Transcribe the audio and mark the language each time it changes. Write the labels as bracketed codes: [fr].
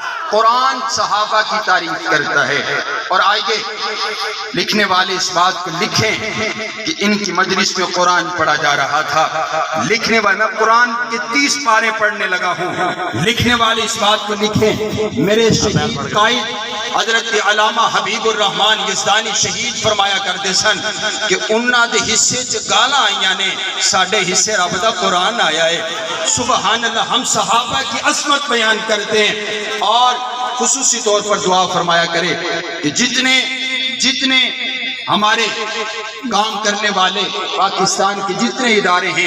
[ur] قرآن صحابہ کی تعریف کرتا ہے. اور آئیے لکھنے والے اس بات کو لکھیں کہ ان کی مجلس میں قرآن پڑھا جا رہا تھا. لکھنے والے، میں قرآن کے 30 پارے پڑھنے لگا ہوں. لکھنے والے اس بات کو لکھیں. [pa] میرے شہید قائد حضرت علامہ حبیب الرحمان یزدانی شہید فرمایا کرتے سن کہ انہاں دے حصے چ گالاں آئیاں نے، ساڈے حصے رب دا قرآن آیا ہے. [ur] سبحان اللہ. ہم صحابہ کی عظمت بیان کرتے ہیں اور خصوصی طور پر دعا فرمایا کرے کہ جتنے ہمارے کام کرنے والے پاکستان کے جتنے ادارے ہیں